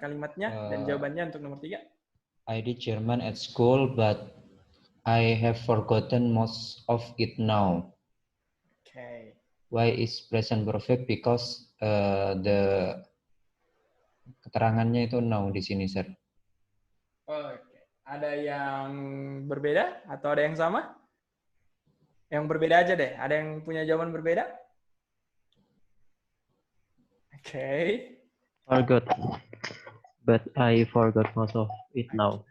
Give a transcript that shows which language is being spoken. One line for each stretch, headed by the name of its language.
Indonesian: kalimatnya dan jawabannya untuk nomor 3.
English: I did German at school, but I have forgotten most of it now. Okay. Why is present perfect? Because the
Indonesian: keterangannya itu
English: now
Indonesian: di sini,
English: sir.
Indonesian: Oke. Ada yang berbeda atau ada yang sama? Yang berbeda aja deh. Ada yang punya jawaban berbeda?
English: Okay. Forgot, but I forgot most of it now.